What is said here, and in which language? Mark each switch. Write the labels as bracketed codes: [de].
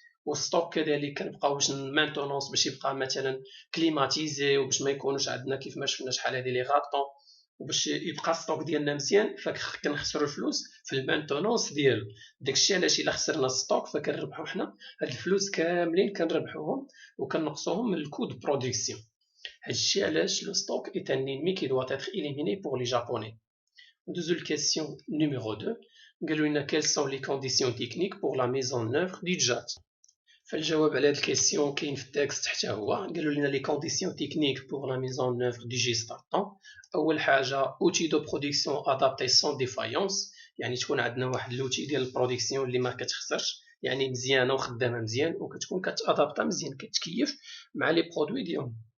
[ar] والستوك كذلك كنبقاو باش المانتونونس باش يبقى مثلا كليماتيزي وباش ما يكونوش عندنا كيف ما شفنا شحال هادي لي غاطون، وباش يبقى الستوك ديالنا مزيان فكنخسروا الفلوس في المانتونونس ديالو. داكشي علاش الا خسرنا الستوك فكنربحو حنا هاد الفلوس كاملين كنربحوهم وكنقصوهم من الكود برودكسيون. هادشي علاش [fr] لو ستوك اي ان انمي كي دوا تيتر إليميني بور لي جابوني. [ar] ندوزو للكيسيون نيميرو 2. قالوا لنا [fr] quelles sont les conditions techniques pour la mise en œuvre du JAT. [ar] فالجواب على هاد الكيسيون كاين في التكست حتى هو. قالوا لنا [fr] لي كونديسيون تكنيك بور لا ميز اون اوفر دي جيستارتون. [ar] اول حاجه اوتي دو برودكسيون ادابتي سون ديفايونس، يعني تكون عندنا واحد لوتي ديال البرودكسيون اللي ما كتخسرش، يعني مزيانه وخدامه مزيان وكتكون كتادابتا مزيان كتكيف مع لي برودوي ديالهم.